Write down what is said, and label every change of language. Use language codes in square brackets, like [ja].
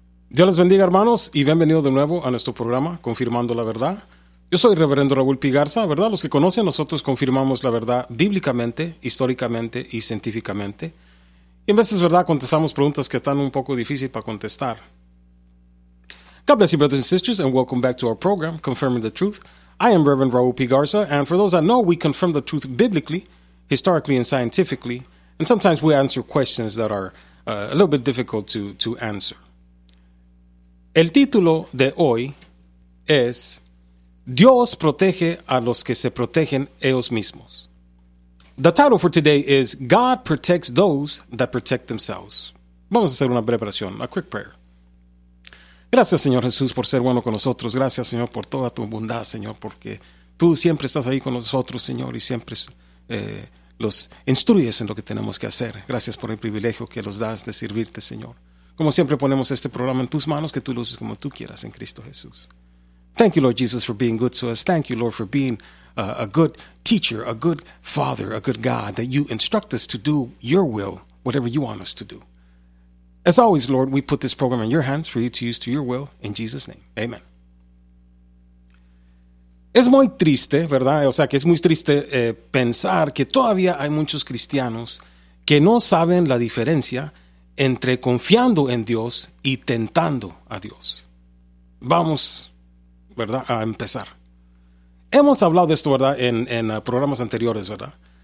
[es] Dios les bendiga, hermanos, y bienvenido de nuevo a nuestro programa Confirmando la Verdad. Yo soy Reverendo Raúl P. Garza, ¿verdad? Los que conocen, nosotros confirmamos la verdad bíblicamente, históricamente y científicamente. Y en veces, ¿verdad?, contestamos preguntas que están un poco difíciles para contestar. [en] God bless you, brothers and sisters, and welcome back to our program, Confirming the Truth. I am Reverend Raúl P. Garza, and for those that know, we confirm the truth biblically, historically, and scientifically, and sometimes we answer questions that are a little bit difficult to answer. [es] El título de hoy es Dios protege a los que se protegen ellos mismos. [en] The title for today is God protects those that protect themselves. [es] Vamos a hacer una breve oración, [en] a quick prayer. [es] Gracias, Señor Jesús, por ser bueno con nosotros. Gracias, Señor, por toda tu bondad, Señor, porque tú siempre estás ahí con nosotros, Señor, y siempre los instruyes en lo que tenemos que hacer. Gracias por el privilegio que nos das de servirte, Señor. Como siempre, ponemos este programa en tus manos, que tú luces como tú quieras en Cristo Jesús. [en] Thank you, Lord Jesus, for being good to us. Thank you, Lord, for being a good teacher, a good father, a good God, that you instruct us to do your will, whatever you want us to do. As always, Lord, we put this program in your hands for you to use to your will, in Jesus' name. Amen. [es] Es muy triste, ¿verdad? O sea, que es muy triste pensar que todavía hay muchos cristianos que no saben la diferencia entre confiando en Dios y tentando a Dios. Vamos, ¿verdad?, a empezar. Hemos hablado de esto, ¿verdad?, en programas anteriores, ¿verdad?